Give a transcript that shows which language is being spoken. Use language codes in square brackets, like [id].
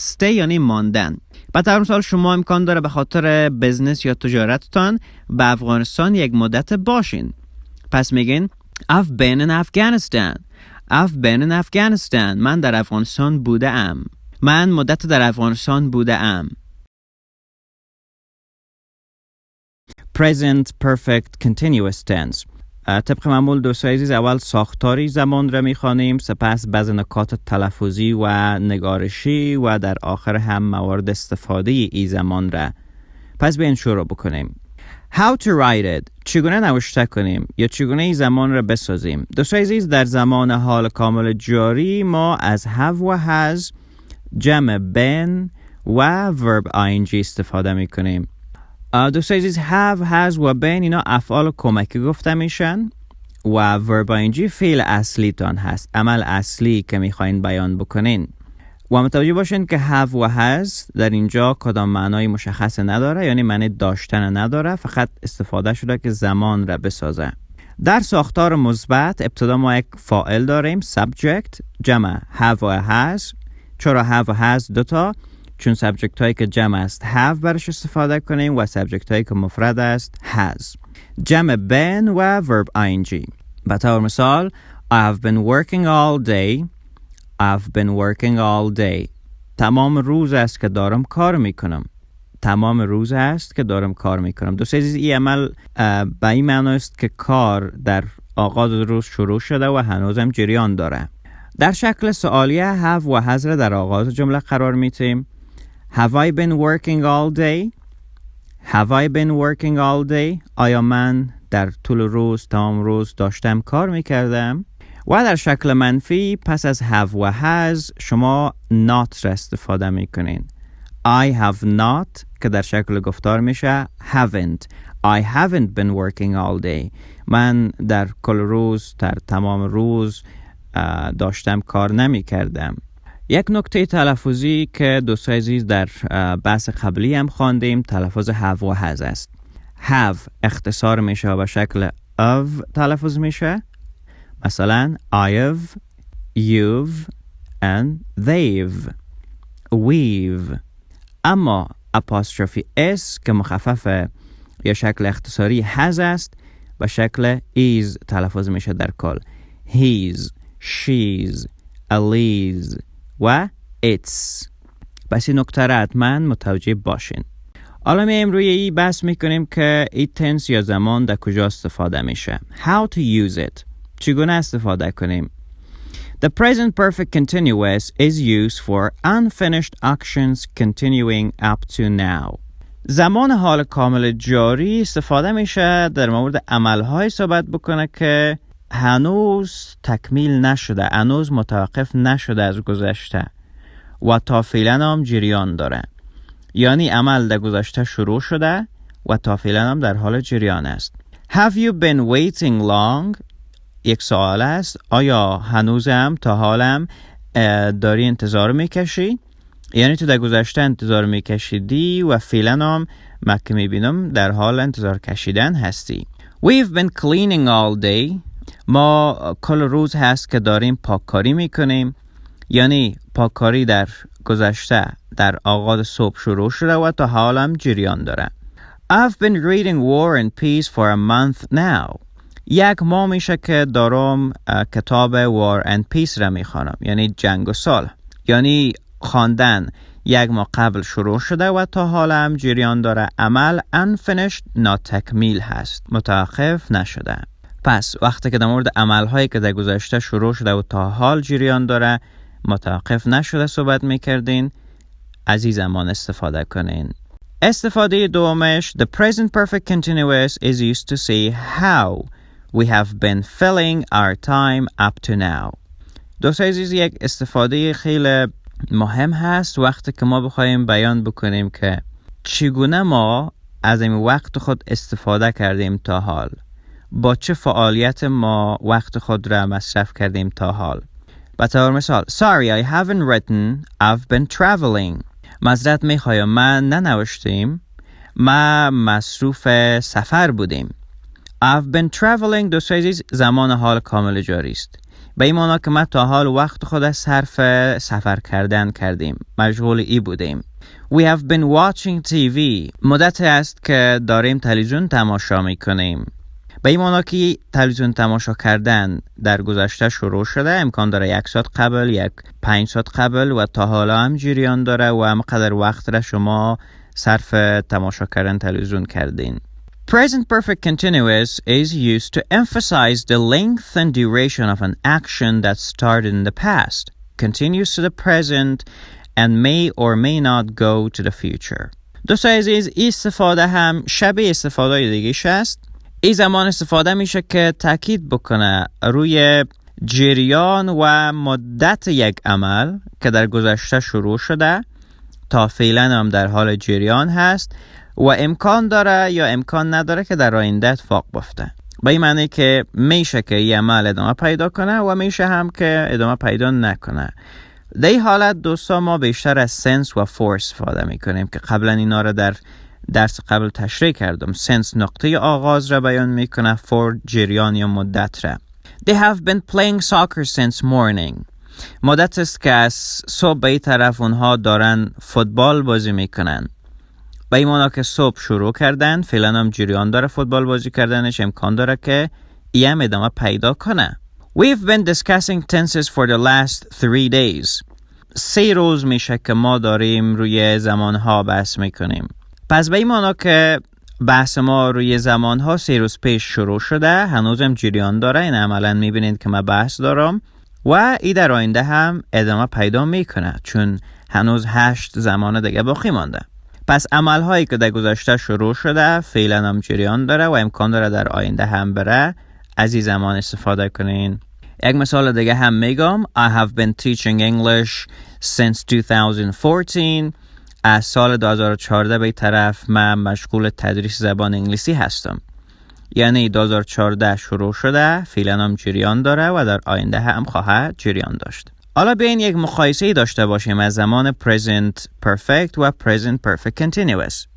[fa] stay یعنی ماندن. به طور مثال شما امکان داره به خاطر بزنس یا تجارتتان به افغانستان یک مدت باشین. پس میگین [en] I've been in Afghanistan. I've been in Afghanistan. [fa] من در افغانستان بوده ام. من مدت در افغانستان بوده ام. [en] Present perfect continuous tense. [fa] طبق معمول دوستان عزیز اول ساختاری زمان را میخوانیم، سپس بعض نکات تلفظی و نگارشی و در آخر هم موارد استفاده ای زمان را. پس بیاین شروع بکنیم. [en] How to write it. [fa] چگونه نوشته کنیم یا چگونه ای زمان را بسازیم. دوستان عزیز در زمان حال کامل جاری ما از have و has، جمع been و verb ing استفاده میکنیم. دوستان عزیز have, has و been اینا افعال کمکی گفته میشن و verb ing فعل اصلی تان هست، عمل اصلی که میخواین بیان بکنین. و متوجه باشین که have و has در اینجا کدام معنای مشخص نداره، یعنی معنی داشتن نداره، فقط استفاده شده که زمان را بسازه. در ساختار مثبت ابتدا ما یک فاعل داریم subject جمع have و has. چرا have و has دوتا؟ چون سابجکت هایی که جمع است have برش استفاده کنیم و سابجکت هایی که مفرد است has. [en] جمع been و verb ing. [fa] به طور مثال [en] I have been working all day. I've been working all day. [fa] تمام روز است که دارم کار میکنم. تمام روز است که دارم کار میکنم. دوست عزیز این عمل به این معنی است که کار در آغاز روز شروع شده و هنوزم جریان داره. در شکل سوالیه have و has را در آغاز جمله قرار میتیم. [en] Have I been working all day? Have I been working all day? [fa] آیا من در طول روز تمام روز داشتم کار میکردم؟ و در شکل منفی پس از have و has شما not را استفاده میکنین. [en] I have not [fa] که در شکل گفتار میشه haven't. [en] I haven't been working all day. [fa] من در کل روز در تمام روز داشتم کار نمی کردم. یک نکته تلفظی که دوستان عزیز در بحث قبلی هم خواندیم تلفظ have و has است. have اختصار میشه و به شکل of تلفظ میشه. مثلا [en] I've, you've and they've, we've. [fa] اما apostrophe s که مخفف یا شکل اختصاری has است به شکل is تلفظ میشه در کل. [en] He's, she's, Elise و it's. [fa] پس این نکته را حتما متوجه باشین. حالا می روی این بحث میکنیم که این تنس یا زمان در کجا استفاده میشه. [en] How to use it. [fa] چگونه استفاده کنیم؟ [en] The present perfect continuous is used for unfinished actions continuing up to now. [fa] زمان حال کامل جاری استفاده میشه در مورد عملهای صحبت بکنه که هنوز تکمیل نشده، هنوز متوقف نشده از گذشته و تا فعلا هم جریان داره. یعنی عمل در گذشته شروع شده و تا فعلا هم در حال جریان است. [en] Have you been waiting long؟ [fa] یک سوال است. آیا هنوزم تا حالم داری انتظار میکشی؟ یعنی تو در گذشته انتظار میکشیدی و فعلا هم من که میبینم در حال انتظار کشیدن هستی. [en] We've been cleaning all day. [fa] ما کل روز هست که داریم پاککاری میکنیم. یعنی پاککاری در گذشته در آغاز صبح شروع شده و تا حالم جریان داره. [en] I've been reading War and Peace for a month now. [fa] یک ماه میشه که دارم کتاب War and Peace را میخوانم، یعنی جنگ و صلح. یعنی خواندن یک ماه قبل شروع شده و تا حالم جریان داره. عمل unfinished ناتکمیل هست، متوقف نشده. پس وقتی که در مورد عملهایی که در گذشته شروع شده و تا حال جریان داره متوقف نشده صحبت میکردین، از این زمان استفاده کنین. استفاده دومش [en] The present perfect continuous is used to say how we have been filling our time up to now. [fa] دوستان عزیز یک استفاده خیلی مهم هست وقتی که ما بخوایم بیان بکنیم که چگونه ما از این وقت خود استفاده کردیم تا حال، با چه فعالیت ما وقت خود را مصرف کردیم تا حال. به طور مثال [en] Sorry I haven't written, I've been traveling. [fa] معذرت میخوایم من ننوشتیم، ما مصروف سفر بودیم. [en] I've been traveling [fa] دوستان عزیز زمان حال کامل جاری است. به این معنی که ما تا حال وقت خود صرف سفر کردن کردیم، مشغول ای بودیم. [en] We have been watching TV. [fa] مدت است که داریم تلویزیون تماشا میکنیم. به این معنی که تلویزیون تماشا کردن در گذشته شروع شده، امکان داره 1 ساعت قبل، 5 ساعت قبل و تا حالا هم جریان داره و همقدر وقت را شما صرف تماشا کردن تلویزیون کردین. [en] Present perfect continuous is used to emphasize the length and duration of an action that started in the past, continues to the present, and may or may not go to the future. [fa] دوستان عزیز این استفاده هم شبیه استفاده دیگه است. این زمان استفاده میشه که تاکید بکنه روی جریان و مدت یک عمل که در گذشته شروع شده تا فعلا هم در حال جریان هست و امکان داره یا امکان نداره که در آینده اتفاق بیفته. به این معنی که میشه که یه عمل ادامه پیدا کنه و میشه هم که ادامه پیدا نکنه. در این حالت دوستا ما بیشتر از سنس و فور استفاده میکنیم که قبلا اینا رو در درس قبل تشریح کردم. سنس نقطه آغاز را بیان میکنه، فور جریان یا مدت را. [en] They have been playing soccer since morning. [fa] مدت است که از صبح به این طرف اونها دارن فوتبال بازی میکنن. به این معنی که صبح شروع کردن، فعلا هم جریان داره فوتبال بازی کردنش، امکان داره که ایم ادامه پیدا کنه. [en] We've been discussing tenses for the last 3 days. [fa] 3 روز میشه که ما داریم روی زمانها بحث میکنیم. پس به این معنی که بحث ما روی زمانها 3 روز پیش شروع شده، هنوزم جریان داره. این عملا میبینید که من بحث دارم و ای در آینده هم ادامه پیدا میکنه، چون هنوز 8 زمان دیگه باقی مانده. پس عملهایی که در گذشته شروع شده فعلا هم جریان داره و امکان داره در آینده هم بره. از این زمان استفاده کنین. یک مثال دیگه هم میگم. [en] I have been teaching English since 2014. [fa] از سال 2014 به طرف من مشغول تدریس زبان انگلیسی هستم. یعنی 2014 شروع شده، فعلا هم جریان داره و در آینده هم خواهد جریان داشت. حالا بیاین یک مقایسه داشته باشیم از زمان present perfect و present perfect continuous.